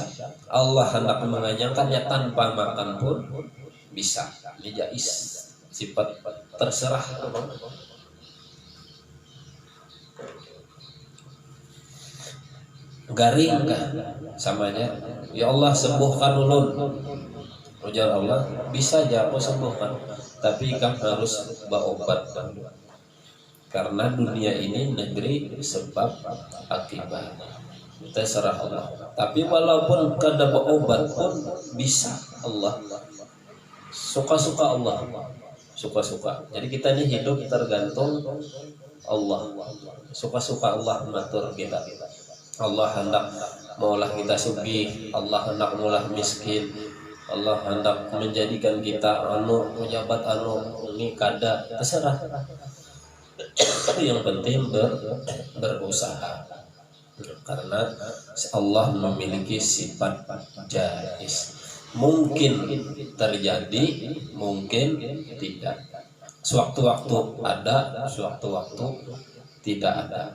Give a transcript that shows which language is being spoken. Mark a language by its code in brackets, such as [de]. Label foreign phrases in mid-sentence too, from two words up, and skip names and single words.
[id] Allah hendak menganyangkannya tanpa makan pun bisa. [bjn] Ini jais, sifat terserah. Garing kan samanya, ya Allah sembuhkan ulun. Ujar Allah, [id] bisa aja aku sembuhkan, tapi kamu harus berobat. Karena dunia ini negeri sebab akibat. Terserah Allah. [bjn] Tapi walaupun kada berobat pun bisa Allah. [id] Suka-suka Allah. Suka-suka. Jadi kita ini hidup tergantung Allah. Suka-suka Allah mengatur kita. [bjn] Allah hendak maulah kita sugih, Allah hendak maulah miskin, Allah hendak menjadikan kita pejabat ini kada, [id] terserah. Yang penting berusaha. Karena Allah memiliki sifat jais. Mungkin terjadi, mungkin tidak. Sewaktu-waktu ada, sewaktu-waktu tidak ada.